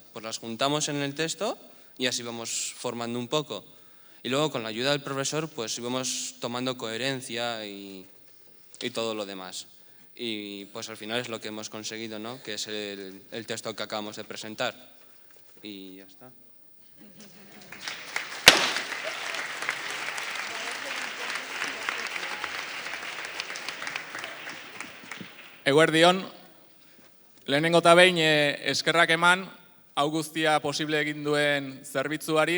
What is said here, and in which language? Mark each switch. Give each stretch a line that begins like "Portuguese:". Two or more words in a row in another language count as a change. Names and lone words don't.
Spanish: Pues las juntamos en el texto y así vamos formando un poco. Y luego con la ayuda del profesor pues íbamos tomando coherencia y todo lo demás. Y pues al final es lo que hemos conseguido, ¿no? Que es el texto que acabamos de presentar. Y ya está.
Basque: Eguerdion, lehenengo eta behin eskerrak eman, hau guztia posible egin duen zerbitzuari.